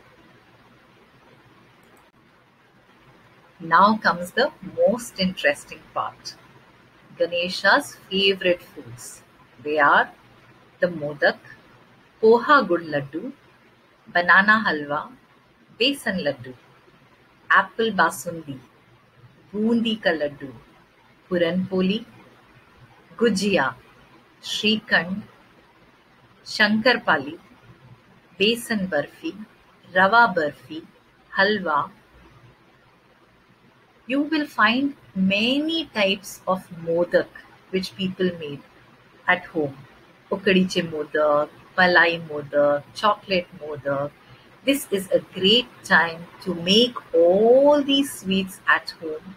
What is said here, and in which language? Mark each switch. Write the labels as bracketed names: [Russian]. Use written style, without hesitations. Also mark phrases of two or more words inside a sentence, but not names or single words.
[English] Now comes the most interesting part. Ganesha's favorite foods. They are the modak, poha gud laddu, banana halwa, besan laddu, apple basundi, bundi ka laddu, puranpoli, gujia, [Marathi] श्रीखंड, शंकरपाली, बेसन बर्फी, रवा बर्फी, [English] halwa. You will find many types of modak which people made at home. Ukadiche modak, palai modak, chocolate modak. This is a great time to make all these sweets at home.